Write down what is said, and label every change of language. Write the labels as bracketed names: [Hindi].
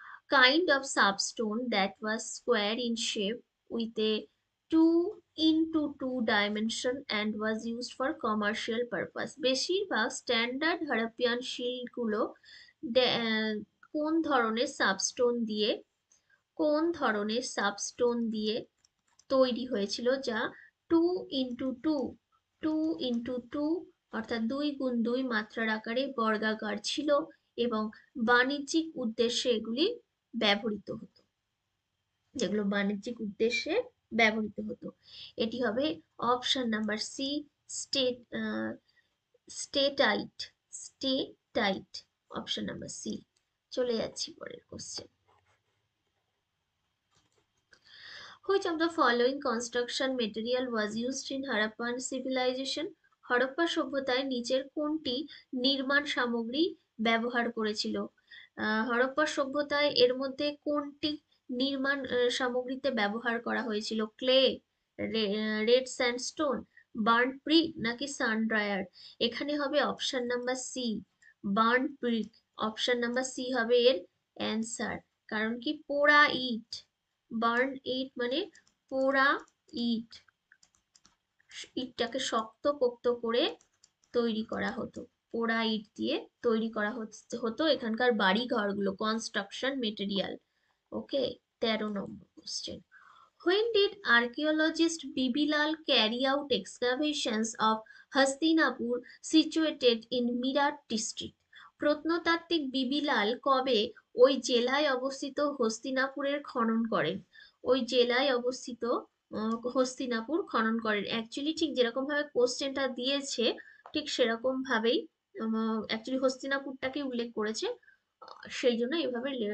[English] Kind of substone that was square in shape with a 2 into 2 dimension and was used for commercial purpose. [Bangla] বেশিরভাগ standard হারাপ্পিয়ান শিলগুলো কোন ধরনের সাবস্টোন দিয়ে, কোন ধরনের সাবস্টোন দিয়ে তৈরি হয়েছিল, যা 2 into 2, 2 into 2 অর্থাৎ 2 গুণ 2 মাত্রার আকারে বর্গাকার ছিল এবং বাণিজ্যিক উদ্দেশ্যে এগুলি ব্যবহৃত হতো, যেগুলো বাণিজ্যিক উদ্দেশ্যে ব্যবহৃত হতো। এটি হবে option number C, state স্টেটাইট, স্টেটাইট, option number C. চলে যাচ্ছি পরের question. [English] Which of the following construction material was used in Harappan civilization? [Bangla] Harappa সভ্যতায় নিচের কোনটি নির্মাণ সামগ্রী ব্যবহার করেছিল? হরপ্পা সভ্যতায় এর মধ্যে কোনটি নির্মাণ সামগ্রীতে ব্যবহার করা হয়েছিল? Clay, red sandstone, burn brick নাকি সান ড্রায়ার? এখানে হবে option number C, burn brick. Option number C হবে এর অ্যান্সার। কারণ কি, পোড়া ইট, বার্ন ইট মানে পোড়া ইট, ইটটাকে শক্ত পোক্ত করে তৈরি করা হতো, পোড়া ইট দিয়ে তৈরি করা হতো এখানকার বাড়ি ঘরগুলো, construction material. Okay, 13 number question. [English] When did archaeologist Bibilal carry out excavations of Hastinapur situated in Meerut district? [Bangla] প্রত্নতাত্ত্বিক বিবিলাল কবে ওই জেলায় অবস্থিত হস্তিনাপুরের খনন করেন? ওই জেলায় অবস্থিত হস্তিনাপুর খনন করেন। অ্যাকচুয়ালি ঠিক যেরকম ভাবে কোশ্চেনটা দিয়েছে ঠিক সেরকম ভাবেই অ্যাকচুয়ালি হস্তিনাপুরটাকে উল্লেখ করেছে, সেই জন্য এইভাবে